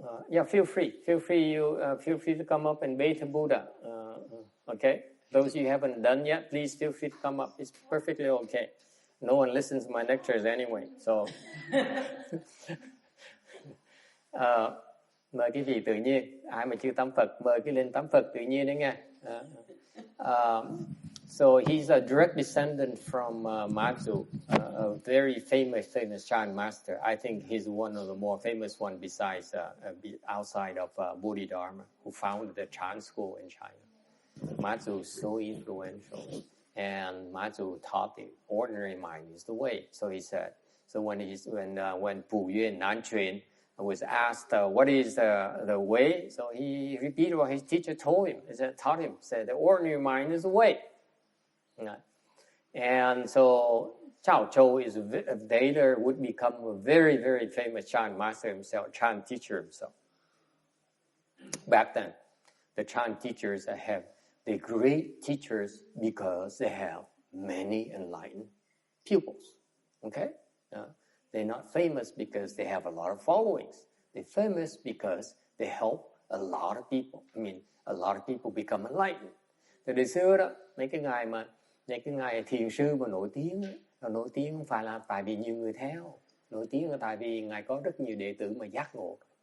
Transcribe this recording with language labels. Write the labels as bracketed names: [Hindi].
[English] Yeah, feel free to come up and bathe the Buddha. Okay, those you haven't done yet, please feel free to come up. It's perfectly okay. No one listens to my lectures anyway, so. [Vietnamese] Mời quý vị tự nhiên, ai mà chưa tắm Phật mời cái lên tắm Phật tự nhiên đấy nghe. [English] So he's a direct descendant from Matsu, a very famous Chan master. I think he's one of the more famous one besides outside of Bodhidharma, who founded the Chan school in China. Matsu is so influential, and Matsu taught the ordinary mind is the way. So he said. So when Pu Yuan Nanquan was asked what is the way, so he repeated what his teacher told him. Taught him, said the ordinary mind is the way. And so Chao Chou is later would become a very, very famous Chan master himself, Chan teacher himself. Back then, the Chan teachers have the great teachers because they have many enlightened pupils. Okay? They're not famous because they have a lot of followings. They're famous because they help a lot of people. I mean, a lot of people become enlightened. [Vietnamese] Từ đời xưa đó, mấy cái ngài thiền sư mà nổi tiếng không phải là tại vì nhiều người theo, nổi tiếng là tại vì ngài có rất nhiều đệ tử mà giác ngộ.